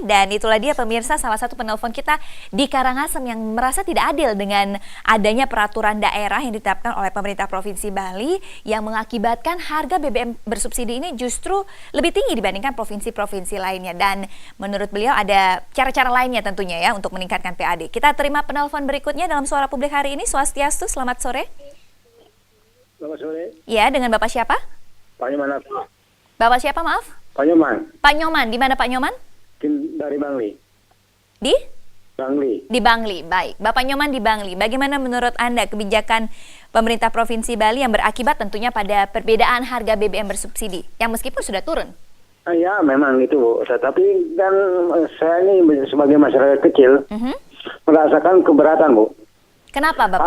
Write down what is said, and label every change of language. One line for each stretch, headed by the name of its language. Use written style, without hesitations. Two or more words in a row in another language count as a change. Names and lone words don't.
Indonesian: Dan itulah dia pemirsa salah satu penelpon kita di Karangasem yang merasa tidak adil dengan adanya peraturan daerah yang ditetapkan oleh pemerintah Provinsi Bali yang mengakibatkan harga BBM bersubsidi ini justru lebih tinggi dibandingkan provinsi-provinsi lainnya. Dan menurut beliau ada cara-cara lainnya tentunya ya untuk meningkatkan PAD. Kita terima penelpon berikutnya dalam Suara Publik hari ini. Swastiastu, selamat sore. Selamat sore, Ya, dengan Bapak siapa? Pak Nyoman. Bapak siapa maaf? Pak Nyoman, Pak Nyoman, di mana Pak Nyoman? dari Bangli. Di? Bangli. Di Bangli, baik. Bapak Nyoman di Bangli, bagaimana menurut Anda kebijakan pemerintah Provinsi Bali yang berakibat tentunya pada perbedaan harga BBM bersubsidi, yang meskipun sudah turun? Ya, memang itu, Bu. Tetapi kan saya ini sebagai masyarakat kecil merasakan keberatan, Bu. Kenapa Bapak?